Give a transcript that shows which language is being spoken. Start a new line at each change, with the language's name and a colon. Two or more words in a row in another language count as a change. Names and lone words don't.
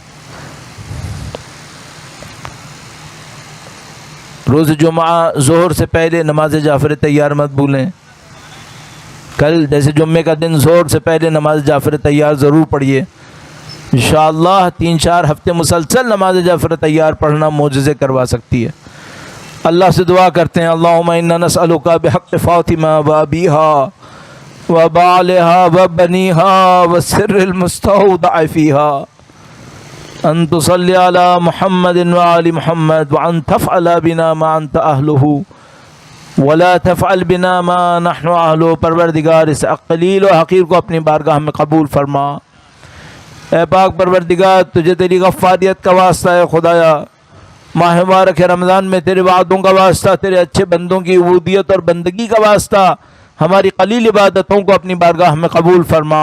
Urdu: روز جمعہ ظہر سے پہلے نماز جعفر تیار مت بھولیں. کل جیسے جمعے کا دن ظہر سے پہلے نماز جعفر تیار ضرور پڑھیے. انشاءاللہ 3-4 ہفتے مسلسل نماز جعفر تیار پڑھنا معجزے کروا سکتی ہے. اللہ سے دعا کرتے ہیں
Arabic: اللہم انا نسألک بحق فاطمہ و ابیہا و بالہا و بنیہا و سر المستودع فیہا ان تصلی علی محمد و آل محمد وان تفعل بنا ما انت اہلہ ولا تفعل بنا ما نحن اہلہ.
Urdu: پروردگار اس قلیل و حقیر کو اپنی بارگاہ میں قبول فرما. اے پاک پروردگار تجھے تیری غفاریت کا واسطہ ہے خدایا، ماہ مبارک رمضان میں تیرے وعدوں کا واسطہ، تیرے اچھے بندوں کی عبودیت اور بندگی کا واسطہ ہماری قلیل عبادتوں کو اپنی بارگاہ میں قبول فرما.